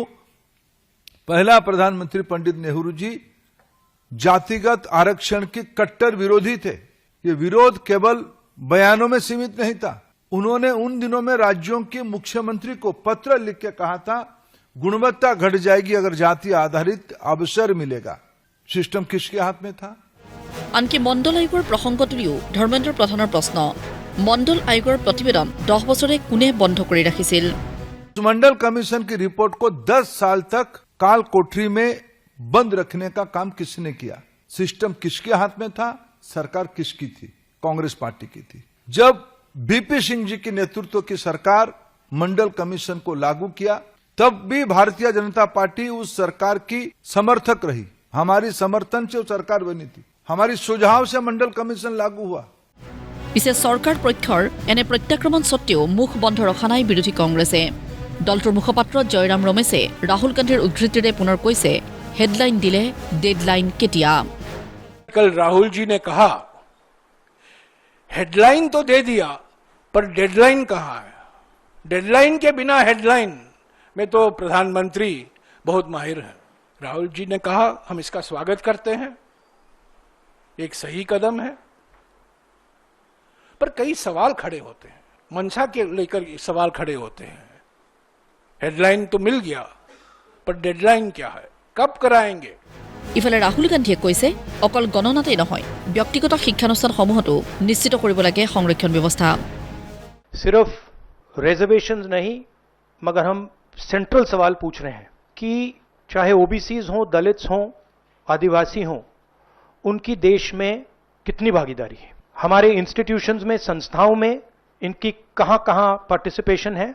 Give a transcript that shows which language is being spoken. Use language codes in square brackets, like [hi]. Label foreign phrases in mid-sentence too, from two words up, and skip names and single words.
[hi] पहला प्रधानमंत्री पंडित नेहरू जी जातिगत आरक्षण के कट्टर विरोधी थे। ये विरोध केवल बयानों में सीमित नहीं था। उन्होंने उन दिनों में राज्यों के मुख्यमंत्री को पत्र लिख के कहा था गुणवत्ता घट जाएगी अगर जाति आधारित अवसर मिलेगा। सिस्टम किसके हाथ में था? [as] আনকি মণ্ডল আয়োগৰ প্ৰসংগ তুলিও ধৰ্মেন্দ্ৰ প্ৰধানৰ প্ৰশ্ন। মণ্ডল আয়োগৰ প্ৰতিবেদন 10 বছৰে কোনে বন্ধ কৰি ৰাখিছিল? [hi] मंडल कमीशन की रिपोर्ट को 10 साल तक काल कोठरी में बंद रखने का काम किसने किया? सिस्टम किसके हाथ में था? सरकार किसकी थी? कांग्रेस पार्टी की थी। जब बीपी सिंह जी के नेतृत्व की सरकार मंडल कमीशन को लागू किया, तब भी भारतीय जनता पार्टी उस सरकार की समर्थक रही। हमारी समर्थन से सरकार बनी थी, हमारी सुझाव से मंडल कमीशन लागू हुआ। [as] পিছে চৰকাৰ পক্ষৰ এনে প্ৰত্যাক্ৰমণ সত্ত্বেও মুখ বন্ধ ৰখা নাই বিৰোধী কংগ্ৰেছে। দলটোৰ মুখপাত্ৰ জয়ৰাম ৰমেশে ৰাহুল গান্ধীৰ উদ্ধৃতিৰে পুনৰ কৈছে হেডলাইন দিলে ডেডলাইন কেতিয়া। [hi] कल राहुल जी ने कहा हेडलाइन तो दे दिया पर डेडलाइन कहाँ है? डेडलाइन के बिना हेडलाइन में तो प्रधानमंत्री बहुत माहिर हैं। राहुल जी ने कहा हम इसका स्वागत करते हैं, एक सही कदम है, पर कई सवाल खड़े होते हैं। मंशा के लेकर सवाल खड़े होते हैं। हेडलाइन तो मिल गया पर डेडलाइन क्या है, कब कराएंगे? [as] ইফালে ৰাহুল গান্ধীয়ে কৈছে অকল গণনাতেই নহয় ব্যক্তিগত শিক্ষানুষ্ঠানসমূহতো নিশ্চিত কৰিব লাগে সংৰক্ষণ ব্যৱস্থা। [hi] सिर्फ रिजर्वेशंस नहीं, मगर हम सेंट्रल सवाल पूछ रहे हैं कि चाहे ओबीसीज हों, दलित्स हों, आदिवासी हों, उनकी देश में कितनी भागीदारी है? हमारे इंस्टीट्यूशंस में, संस्थाओं में इनकी कहां कहां पार्टिसिपेशन है?